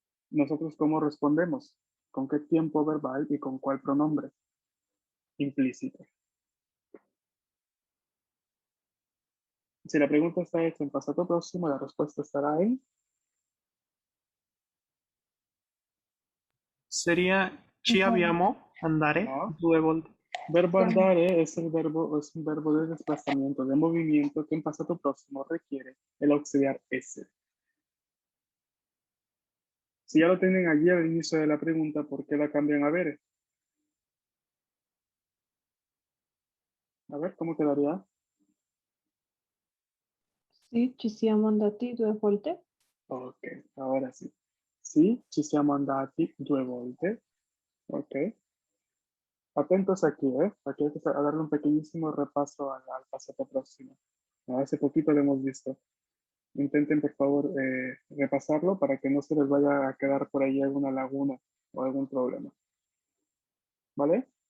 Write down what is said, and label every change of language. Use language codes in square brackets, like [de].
[es] ¿Nosotros cómo respondemos? ¿Con qué tiempo verbal y con cuál pronombre? Implícito. Si la pregunta está hecha en pasado próximo, la respuesta estará en [it] Sería ci abbiamo andare no. due volte. [es] Verbo andare es un verbo de desplazamiento, de movimiento que en pasado próximo requiere el auxiliar esse. Si ya lo tienen allí al inicio de la pregunta, ¿por qué la cambian a ver? A ver, ¿cómo quedaría? [it] Sì, ci siamo andati 2 volte. [es] Ok, ahora sí. [it] Sí, ci siamo andati 2 volte. [es] Ok. Atentos aquí, ¿eh? Aquí hay que darle un pequeñísimo repaso al pasado próximo. Hace poquito lo hemos visto. Intenten, por favor, repasarlo para que no se les vaya a quedar por ahí alguna laguna o algún problema. ¿Vale?